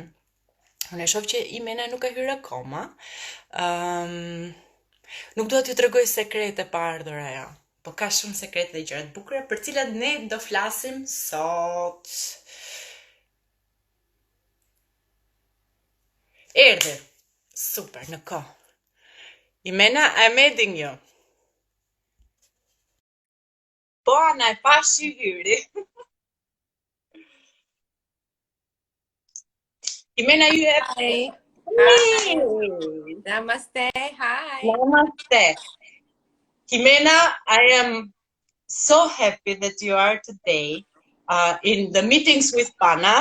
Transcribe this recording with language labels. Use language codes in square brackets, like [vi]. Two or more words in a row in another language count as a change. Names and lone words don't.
[sq] Unë e shoh që Jimena nuk ka hyrë akoma. Nuk dua t'ju tregoj sekrete pa ardhur ajo, po ka shumë sekrete dhe gjëra të bukura për cilat ne do flasim sot. Erdhi. Super, në kohë. [en] Jimena, I'm adding you. [sq] Po, na e pashi hyri. [en] Jimena, you have... Hi. Hey! Namaste. Hi. Namaste. Jimena, I am so happy that you are today in the meetings with Pana.